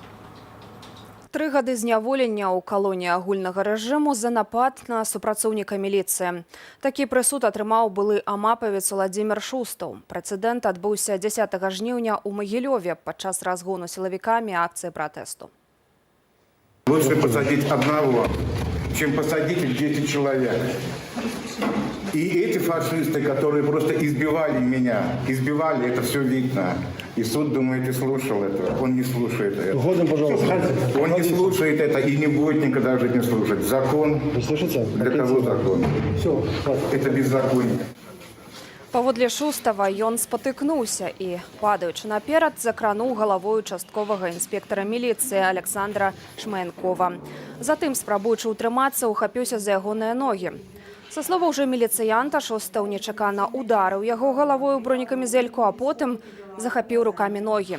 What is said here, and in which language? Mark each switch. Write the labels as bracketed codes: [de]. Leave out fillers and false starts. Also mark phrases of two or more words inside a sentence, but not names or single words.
[be] 3 гады зняволення ў калоніі агульнага рэжыму за напад на супрацоўніка міліцыі. Такі прысуд атрымаў былы амапавец Уладзімір Шустаў. Прэцэдэнт адбыўся 10 жніўня ў Магілёве падчас разгону сілавікамі акцыі пратэсту. [ru] Лучше посадить одного, чем посадить 10 человек. И эти фашисты, которые просто избивали меня, это все видно. И суд, думаете, слушал это? Он не слушает это. Годом, пожалуйста. Он не слушает это и не будет никогда жить не слушать. Закон. Вы слышите? Для кого закон? Все, это беззаконие. [be] Паводле Шустава ён спатыкнуўся і, падаючы наперад, закрануў галавой участковага інспектара міліцыі Александра Шмаянкова. Затым, спрабуючы ўтрымацца, ухапіўся за ягоныя ногі. Са словаў жа міліцыянта, Шустаў нечакана ударыў яго галавой у бронекамізэльку, а потым захапіў рукамі ногі.